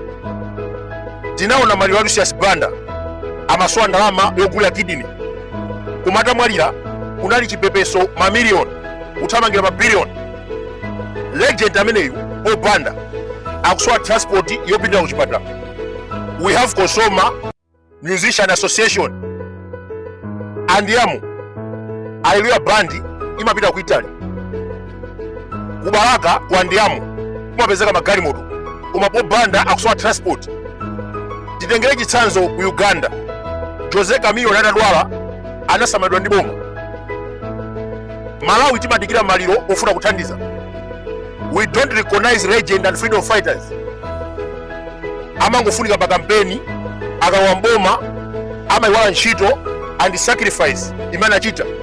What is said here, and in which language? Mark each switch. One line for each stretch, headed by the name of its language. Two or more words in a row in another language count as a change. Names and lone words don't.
Nyanja: Tinaona Mario Lucius Banda amasowa ndalama yogulira kidini. Kumata mwalira kunali chipepeso mamiliyoni kuthamangira mabiliyoni. Legend ameneyu Banda akusowa transport yopindira ku chipatala.
English: We have Kosoma Musician Association.
Nyanja: Andiamo Hallelujah bandi imapita ku Italy. Kubalaka kwa Andiamo kumapezeka magalimoto koma Banda akusowa transport. Titengere chitsanzo ku Uganda. Jose Camilo natadwala anasamalidwa ndi boma. Malawi timadikira maliro ofuna kuthandiza.
English: We don't recognize legend and freedom fighters.
Nyanja: Amangofunika pa kampeni akawamboma amaiwala ntchito
English: and sacrifice
Nyanja: imene achita.